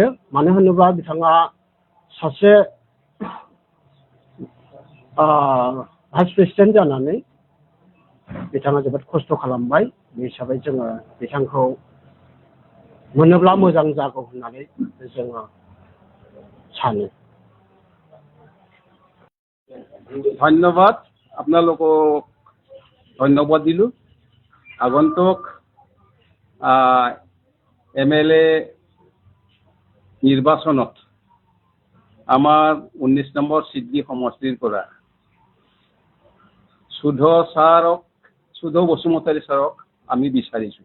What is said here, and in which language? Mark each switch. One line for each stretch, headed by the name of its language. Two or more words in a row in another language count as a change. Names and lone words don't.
Bodo: मानो होनोबा बिथाङा सासे
English: vice president
Bodo: जानानै बिथाङा जोबोद खस्थ' खालामबाय। बे हिसाबै जोङो बिथांखौ मोनोब्ला मोजां जागौ होननानै जोङो सानो।
Assamese: ধন্যবাদ, আপোনালোকক ধন্যবাদ দিলোঁ। আগন্তুক MLA নিৰ্বাচনত আমাৰ 19 নম্বৰ চিডলি সমষ্টিৰ পৰা সুধ বসুমতাৰী ছাৰক আমি বিচাৰিছোঁ।